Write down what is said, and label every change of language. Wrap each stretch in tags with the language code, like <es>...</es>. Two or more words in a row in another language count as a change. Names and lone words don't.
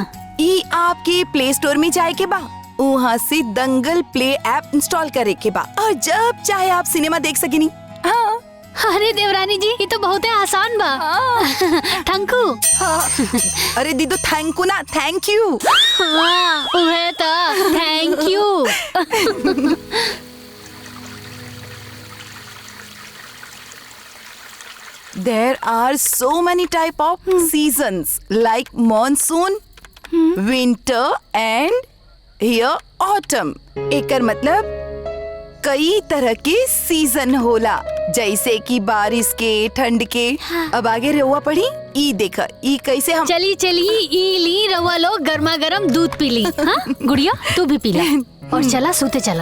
<bho>ई आपके प्ले स्टोर में जाए के बा, वहाँ से दंगल प्ले ऐप इंस्टॉल करे के बा, और जब चाहे आप सिनेमा देख सकेनी। हाँ। अरे देवरानी जी, ये तो बहुत आसान बा। थैंकू। अरे दीदू,</bho> <en>thank you</en> <bho>ना,</bho> <en>thank you.</en> <bho>हाँ, उहे तो</bho> <en>thank you. There are so many type of seasons like monsoon, winter and here autumn.</en> <bho>एकर मतलब कई तरह के सीजन होला, जैसे कि बारिश के, ठंड के। अब आगे रहुआ पढ़ी, ई देखा, ई कैसे हम चली ई ली रवा लोग गर्मा गर्म दूध पी ली। हाँ गुड़िया, तू भी पी ला और चला सोते चला।</bho>